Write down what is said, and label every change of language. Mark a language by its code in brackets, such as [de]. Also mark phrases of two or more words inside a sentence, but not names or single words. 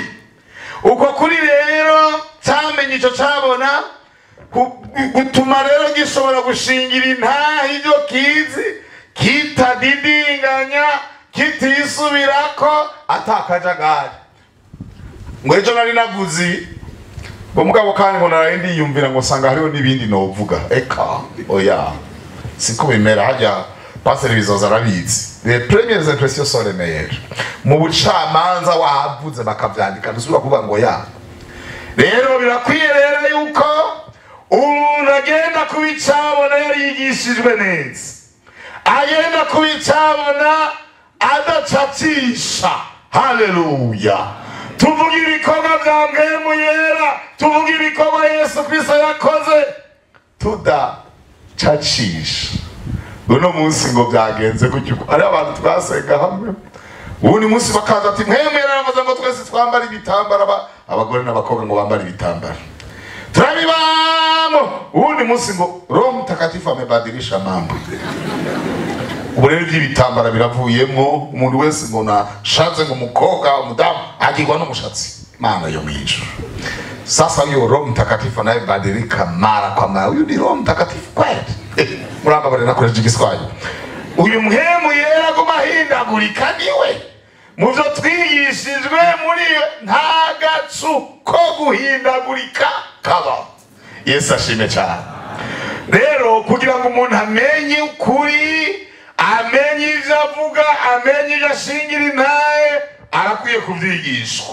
[rn] Uko kuri rero cyamenye ico cabona gutuma rero gishobora gushingira intaha ibyo kizi, kitadidinganya, kitisubirako, atakajagari. Ngo ejo nari naguzi ngo mugabo kandi ngo narindi yumvira ngo sanga hariho nibindi novuga. Eka oya siko bimera. Hajya passer bizoza arabizi. [fr] Les premières impressions sont les meilleures. [rn] Mu bucamanza wavuze bakavyandika dusubira kuvuga ngo ya. Rero birakwiye rero yuko umuntu agenda kubicabona yarigishijwe neza, agenda kubicabona adacacisha. Haleluya. Tuvuga ibikorwa bya Mpwemu Yera, tuvuga ibikorwa Yesu Kristo yakoze, tudacacisha. Uno munsi ngo byagenze gutyo, ari abantu twasenga hamwe, ubundi munsi bakaza ati Mpwemu Yera yaravuze ngo twese twambara ibitambara, abagore n'abakobwa ngo bambara ibitambara, turabibamo. Ubundi munsi ngo [sw] Roho Mtakatifu amebadilisha mambo. [rn] Ubu rero by'ibitambara biravuyemo, umuntu wese ngo nashatse ngo umukobwa umudamu agirwa n'umushatsi. Mana yo mwijuru. [sw] Sasa huyo Roho Mtakatifu anayebadilika mara kwa mara, huyu ni Roho Mtakatifu kweli. [rn] Muramba bari nakoresha igiswahili. Uyu Mpwemu Yera gumahindagurika niwe. Muvyo twigishijwe muri nta gacu ko guhindagurika kaba. Yesu ashime cyane. Rero kugira ngo umuntu amenye ukuri, amenye ivyo avuga, amenye ivyo ashingira intahe, arakwiye kuvyigishwa.